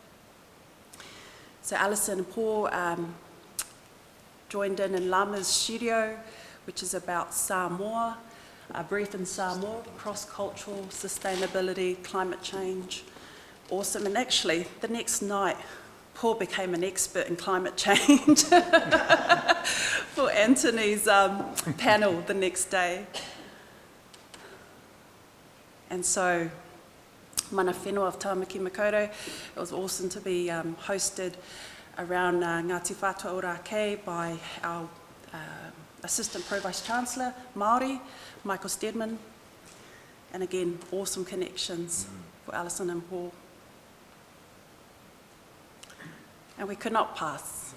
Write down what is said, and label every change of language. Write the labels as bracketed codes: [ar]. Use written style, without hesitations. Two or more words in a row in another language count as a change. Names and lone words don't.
[en] So Alison and Paul joined in Lama's studio, which is about Samoa, a brief in Samoa, cross-cultural sustainability, climate change. Awesome. And actually, the next night, Paul became an expert in climate change for Anthony's panel the next day. And so, [mi] mana whenua [en] of Tāmaki Makaurau, it was awesome to be hosted around Ngāti Whātua Ōrākei by our Assistant Pro-Vice Chancellor, Māori, Michael Steadman. And again, awesome connections for Alison and Paul. And we could not pass.